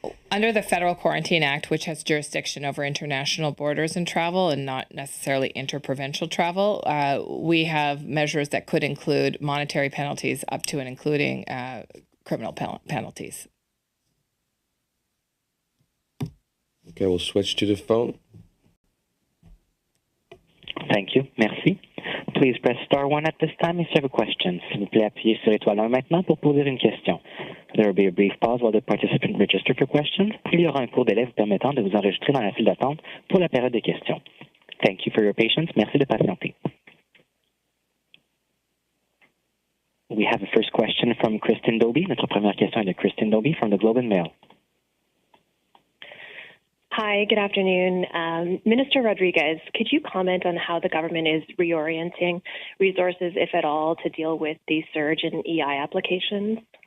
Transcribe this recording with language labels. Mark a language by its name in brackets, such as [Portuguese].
[English] Under the Federal Quarantine Act, which has jurisdiction over international borders and travel and not necessarily interprovincial travel, we have measures that could include monetary penalties up to and including criminal penalties. Okay, we'll switch to the phone. Thank you. Merci. Please press star 1 at this time if you have a question. [French] S'il vous plaît, appuyez sur l'étoile 1 maintenant pour poser une question. [English] There will be a brief pause while the participant register for questions. [French] Il y aura un court délai vous permettant de vous enregistrer dans la file d'attente pour la période de questions. [English] Thank you for your patience. [French] Merci de patienter. [English] We have a first question from Kristen Doby. [French] Notre première question est de Kristen Doby [English] from the Globe and Mail. Hi, good afternoon. Minister Rodriguez, could you comment on how the government is reorienting resources, if at all, to deal with the surge in EI applications?